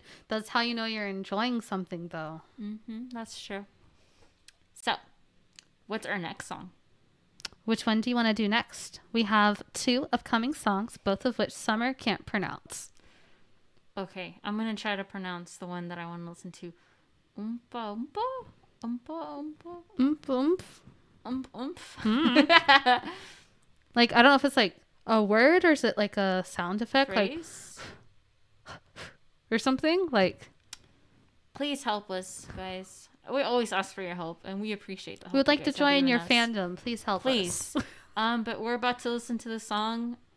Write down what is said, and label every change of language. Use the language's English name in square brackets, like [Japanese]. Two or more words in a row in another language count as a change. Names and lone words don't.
[English] That's how you know you're enjoying something though. Mm-hmm. That's true. So, what's our next song? Which one do you want to do next? We have 2 upcoming songs, both of which Summer can't pronounce. Okay, I'm gonna try to pronounce the one that I want to listen to. Umpah, umpah, umpah, umpah, Oomph. umph. Like I don't know if it's like a word or is it like a sound effect, Phrase? like or something like. Please help us, guys. We always ask for your help, and we appreciate the help. We would like you to guys have join given your us. fandom. Please help Please. us. But we're about to listen to the song.